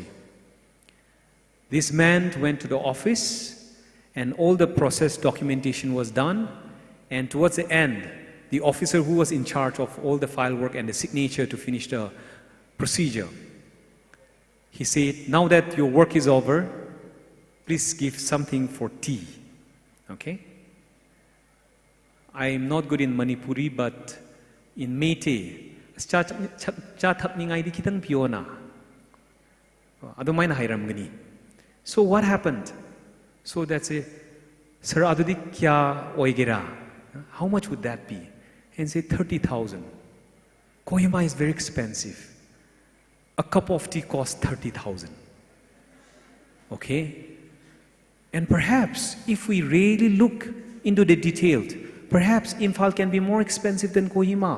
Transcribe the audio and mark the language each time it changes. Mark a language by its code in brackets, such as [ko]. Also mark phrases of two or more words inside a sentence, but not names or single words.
[en] This man went to the office and all the process documentation was done, and towards the end, the officer who was in charge of all the file work and the signature to finish the procedure, he said, now that your work is over, please give something for tea, okay? I am not good in Manipuri, but in Meitei, [mni] cha thap ni ngai di kitang piona. Adumay na hiram gani. [en] So what happened? So that's a sir [mni] adudi kya oigera? [en] How much would that be? And say 30,000. Kohima is very expensive. A cup of tea costs 30,000. Okay? And perhaps if we really look into the detailed, perhaps Imphal can be more expensive than Kohima.